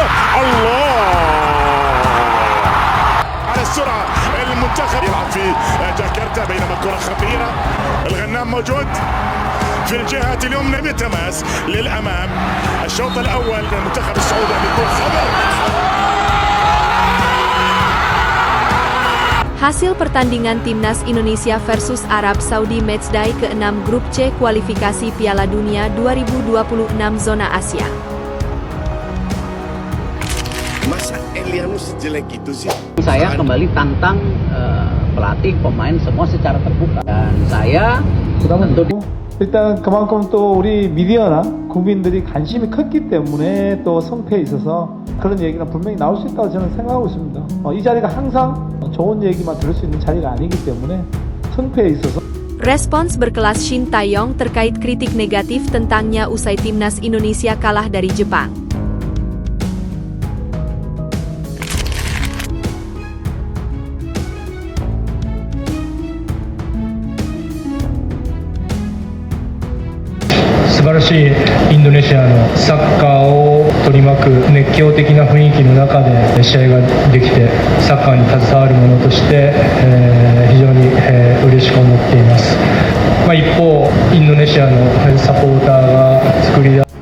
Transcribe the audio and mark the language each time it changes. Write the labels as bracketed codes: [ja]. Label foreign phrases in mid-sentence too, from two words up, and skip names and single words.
[ar] الله على السرعة. المنتخب يلعب في جاكرتا بينما الكرة خطيرة. الغنام موجود في الجهة اليمنى بتماس للأمام. الشوط الأول للمنتخب السعودي بيكون خبر. [id] Hasil pertandingan Timnas Indonesia versus Arab Saudi Matchday ke-6 Grup C kualifikasi Piala Dunia 2026 Zona Asia. Masa Eliano sejelek itu sih? Saya kembali tantang pelatih, pemain semua secara terbuka. Dan saya tentu [ko] 일단 그만큼 또 우리 미디어나 국민들이 관심이 컸기 때문에 또 성패에 있어서 그런 얘기가 분명히 나올 수 있다고 저는 생각하고 있습니다. 이 자리가 항상 좋은 얘기만 들을 수 있는 자리가 아니기 때문에 성패에 있어서. [id] Respons berkelas Shin Tae-yong terkait kritik negatif tentangnya usai Timnas Indonesia kalah dari Jepang. [ja] 素晴らしいインドネシアのサッカーを取り巻く熱狂的な雰囲気の中で試合ができて、サッカーに携わる者として、非常に、嬉しく思っています。一方、インドネシアのサポーターが作り出す